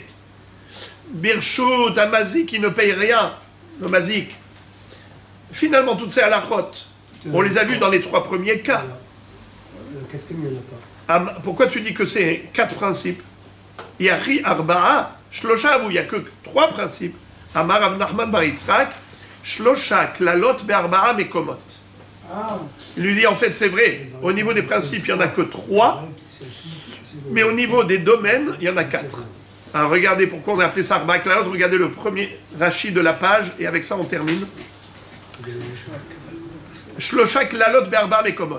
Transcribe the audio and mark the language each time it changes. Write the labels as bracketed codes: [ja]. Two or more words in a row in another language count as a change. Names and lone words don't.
[he] ברשות המזיק [fr] qui ne paye rien. Le Mazik. Finalement, toutes ces halachot, on les a vues dans les 3 premiers cas. Le quatrième, il n'y en a pas. Pourquoi tu dis que c'est 4 principes? [arc] הכי ארבעה שלושה הוו, [fr] il n'y a que 3 principes. [he] אמר רב נחמן בר יצחק, שלושה כללות בארבעה מקומות. [fr] Il lui dit en fait c'est vrai, au niveau des principes il n'y en a que 3. Mais au niveau des domaines, il y en a 4. Alors regardez pourquoi on a appelé ça [he] ארבע כללות. [fr] Regardez le premier Rashi de la page, et avec ça on termine. [he] שלושה כללות בארבע מקומות.